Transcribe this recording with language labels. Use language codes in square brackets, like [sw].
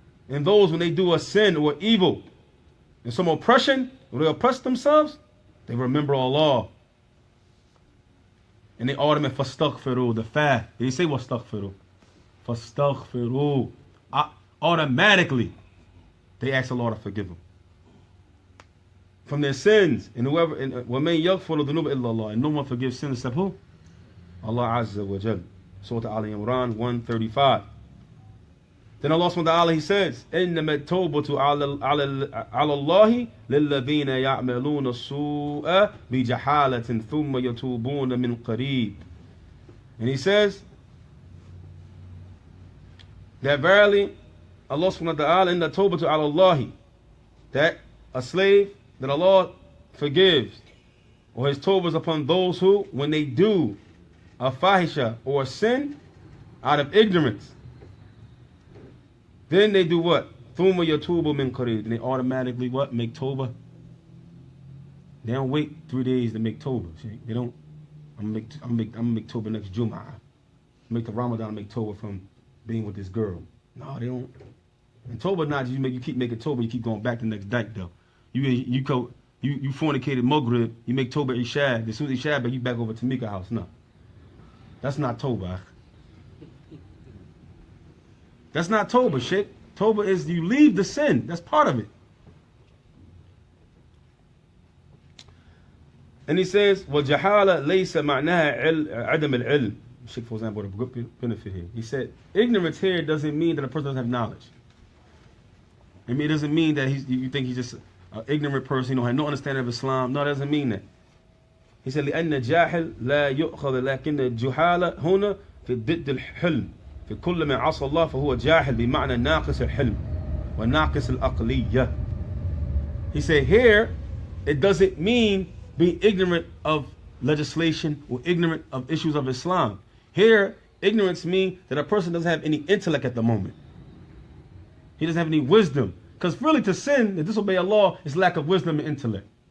[en] And those, when they do a sin or evil and some oppression, when they oppress themselves, they remember Allah. And they automatically فَاسْتَغْفِرُوا, the fast. Did he say وَاسْتَغْفِرُوا? [ar] فَاسْتَغْفِرُوا. [en] Automatically, they ask Allah to forgive them from their sins. And whoever, [ar] وَمَنْ يَغْفِرُ الذُّنُوبَ إِلَّا اللَّهُ. [en] And no one forgives sins except who? Allah Azza wa Jal. Surah Al Imran 135. Then Allah subhanahu wa ta'ala, he says, [ar] إِنَّمَا التَّوْبَةُ عَلَى اللَّهِ لِلَّذِينَ يَعْمَلُونَ السُّوءَ بِجَحَالَةٍ ثُمَّ يَتُوبُونَ مِنْ قَرِيبٍ. [en] And he says that verily Allah subhanahu wa ta'ala, [ar] إِنَّ التَّوْبَةُ عَلَى اللَّهِ, [en] that a slave that Allah forgives, or his tawbah is upon those who, when they do a fahisha or a sin out of ignorance, then they do what? [ar] ثُمَّ يَتُوبُ مِنْ قَرِيبٍ. [en] And they automatically what? Make tawbah. They don't wait 3 days to make tawbah. They don't, I'm gonna make tawbah next Jum'ah. Make the Ramadan, make tawbah from being with this girl. No, they don't. And tawbah not just you keep making tawbah, you keep going back the next night though. You fornicated Maghrib, you make tawbah Eesaa. As soon as Eesaa, you back over to Mika house. No. That's not tawbah. That's not tawbah, Shaykh. Tawbah is you leave the sin. That's part of it. And he says, [ar] وَجَحَالَ لَيْسَ مَعْنَاهَا عَدَمَ الْعِلْمِ. [en] Shaykh Fawzaan brought a good benefit here. He said, ignorance here doesn't mean that a person doesn't have knowledge. I mean, it doesn't mean that you think he's just an ignorant person, have no understanding of Islam. No, it doesn't mean that. He said, [ar] لأن جاهل لا يؤخذ لكن الجهالة هنا في ضد الحلم في كل ما عصى الله فهو جاهل بمعنى ناقص الحلم وناقص العقلية. [en] He said here, it doesn't mean being ignorant of legislation or ignorant of issues of Islam. Here, ignorance means that a person doesn't have any intellect at the moment. He doesn't have any wisdom. Because really to sin, to disobey Allah, is lack of wisdom and intellect.